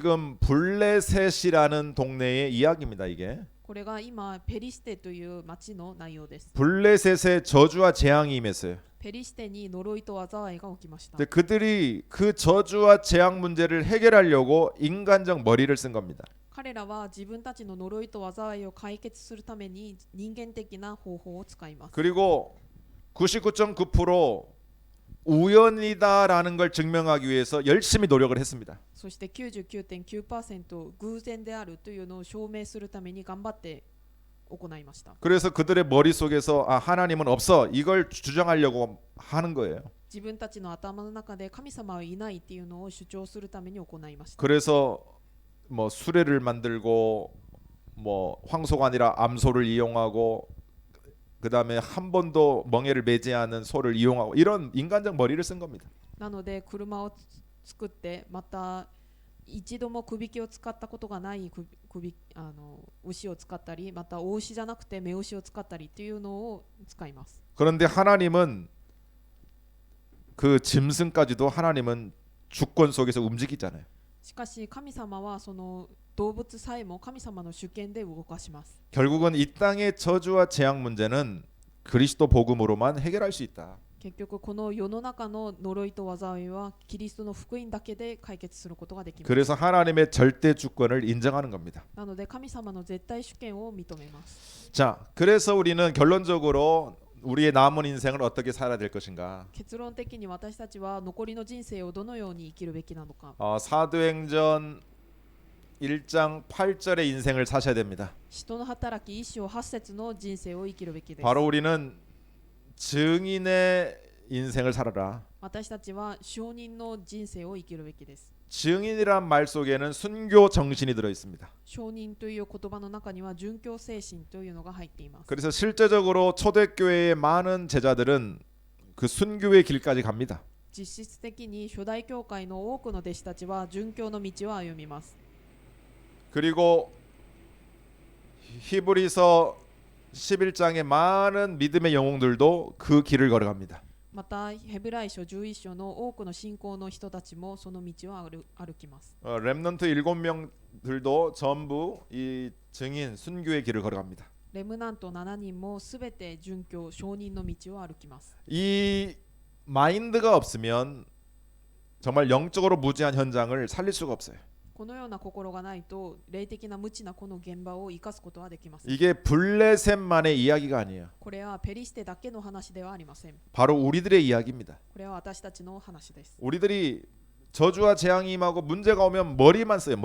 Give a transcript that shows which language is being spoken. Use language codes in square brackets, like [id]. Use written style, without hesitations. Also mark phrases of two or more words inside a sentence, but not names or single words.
[ko] 지금 블레셋이라는 동네의 이야기입니다. 이게 [ja] これが今ペリシテという町の内容です。 [ko] 블레셋의 저주와 재앙이 임했어요. [ja] ペリシテに呪いと災いが起きました。 [ko] 근데 그들이 그 저주와 재앙 문제를 해결하려고 인간적 머리를 쓴 겁니다. [ja] 彼らは自分たちの呪いと災いを解決するために人間的な方法を使います。 [ko] 그리고 99.9% 우연이다라는 걸 증명하기 위해서 열심히 노력을 했습니다. [ja] そして 99.9% 偶然であるというのを証明するために頑張って行いました。 [ko] 그래서 그들의 머릿속에서 하나님은 없어 이걸 주장하려고 하는 거예요. [ja] 自分たちの頭の中で神様はいないっていうのを主張するために行いました。 [ko] 그래서 뭐 수레를 만들고 뭐 황소가 아니라 암소를 이용하고 그다음에 한 번도 멍에를 매지 않은 소를 이용하고 이런 인간적 머리를 쓴 겁니다. [ja] なので車を作って、また一度もくびきを使ったことがない牛を使ったり、また大牛じゃなくて目牛を使ったりっていうのを使います。 [ko] 그런데 하나님은 그 짐승까지도 하나님은 주권 속에서 움직이잖아요. [ja] しかし神様はその動物さえも神様の主権で動かします。 [ko] 결국은 이 땅의 저주와 재앙 문제는 그리스도 복음으로만 해결할 수 있다. [ja] 結局この世の中の呪いと災いはキリストの福音だけで解決することができます。 [ko] 그래서 하나님의 절대 주권을 인정하는 겁니다. [ja] なので神様の絶対主権を認めます。 [ko] 자, 그래서 우리는 결론적으로 우리의 남은 인생을 어떻게 살아야 될 것인가? [ja] 結論的に私たちは残りの人生をどのように生きるべきなのか。 [ko] 사도행전 1장 8절의 인생을 사셔야 됩니다. [ja] 使徒の働き1章8節の人生を生きるべきです。 [ko] 바로 우리는 증인의 인생을 살아라. [ja] 私たちは証人の人生を生きるべきです。 [ko] 증인이란 말 속에는 순교 정신이 들어 있습니다. [ja] 証人という言葉の中には殉教精神というのが入っています。 [ko] 그래서 실제적으로 초대교회의 많은 제자들은 그 순교의 길까지 갑니다. [ja] 実質的に初代教会の多くの弟子たちは殉教の道を歩みます。 [ko] 그리고 히브리서 11장의 많은 믿음의 영웅들도 그 길을 걸어갑니다. [ja] またヘブライ書11章の多くの信仰の人たちもその道を歩きます。 [ko] 렘넌트 7명들도 전부 이 증인 순교의 길을 걸어갑니다. [ja] レムナント7人もすべて殉教証人の道を歩きます。 [ko] 이 마인드가 없으면 정말 영적으로 무지한 현장을 살릴 수가 없어요. [ja] このような心がないと霊的な無知なこの現場を生かすことはできません。 [ko] 이게 블레셋만의 이야기가 아니에요. [ja] これはペリシテだけの話ではありません。 [ko] 바로 우리들의 이야기입니다. [ja] これは私たちの話です。 [ko] 우리들이 저주와 재앙이 임하고 문제가 오면 머리만 써요.